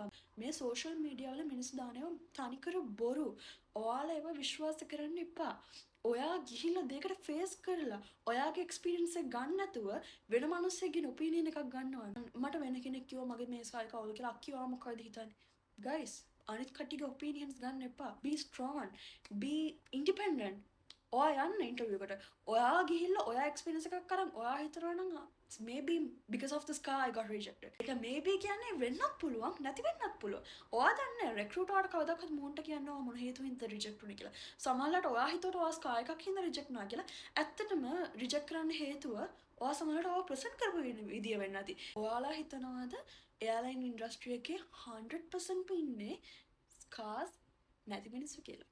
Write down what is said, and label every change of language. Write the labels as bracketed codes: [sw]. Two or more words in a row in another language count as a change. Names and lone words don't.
[si] මේ සෝෂල් මීඩියා වල මිනිස්සු දානවා තනිකර බොරු. ඔයාලා ඒව විශ්වාස කරන්න එපා. ඔයා ගිහිල්ලා දෙයකට ෆේස් කරලා ඔයාගේ එක්ස්පීරියන්ස් එක ගන්න නැතුව වෙන මිනිස්සෙක්ගේ ඔපිනියන් එකක් ගන්නවා. මට වෙන කෙනෙක් කිව්වා මගේ මේ ස්කයි කවුද කියලා අක්කි ඔයා මොකද හිතන්නේ? guys අනිත් කට්ටියගේ ඔපිනියන්ස් ගන්න එපා. [en] be strong, be independent. [si] ඔයා යන්න ඉන්ටර්වියු එකට. ඔයා ගිහිල්ලා ඔයා එක්ස්පීරියන්ස් එකක් අරන් ඔයා හිතනවා නම් [en] maybe because of this car I got rejected. [si] ඒක maybe කියන්නේ වෙන්නත් පුළුවන් නැති වෙන්නත් පුළුවන්. ඔයා දන්නේ recruiter කවදාවත් මූන්ට කියනවා මොන හේතුවෙන්ද reject වුනේ කියලා. සමහරවිට ඔයා හිතුවට ඔයා ස්කා එකක් හින්දා reject වුණා කියලා. ඇත්තටම reject කරන්න හේතුව ඔයා සමහරවිට ඔයා present කරපු විදිය වෙන්න ඇති. ඔයාලා හිතනවාද [en] airline industry [si] එකේ 100% ඉන්නේ scars නැති මිනිස්සු කියලා.